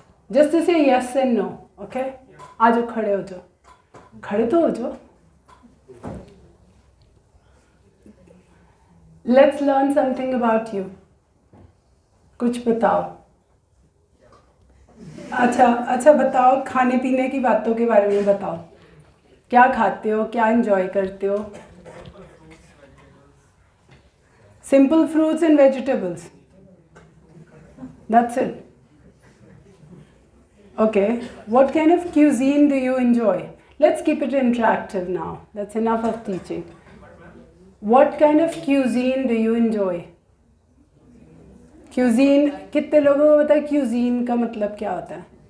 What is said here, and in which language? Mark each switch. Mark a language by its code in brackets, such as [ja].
[en] Just to say yes and no, okay? [hi] आ जाओ, खड़े हो जाओ. खड़े तो हो जाओ. [en] Let's learn something about you. [hi] कुछ बताओ. अच्छा बताओ, खाने पीने की बातों के बारे में बताओ. क्या खाते हो, क्या एंजॉय करते हो? [en] Simple fruits and vegetables. That's it. Okay. What kind of cuisine do you enjoy? Let's keep it interactive now. That's enough of teaching. What kind of cuisine do you enjoy? [hi] Cuisine, कितने लोगों को पता है cuisine का मतलब क्या होता है?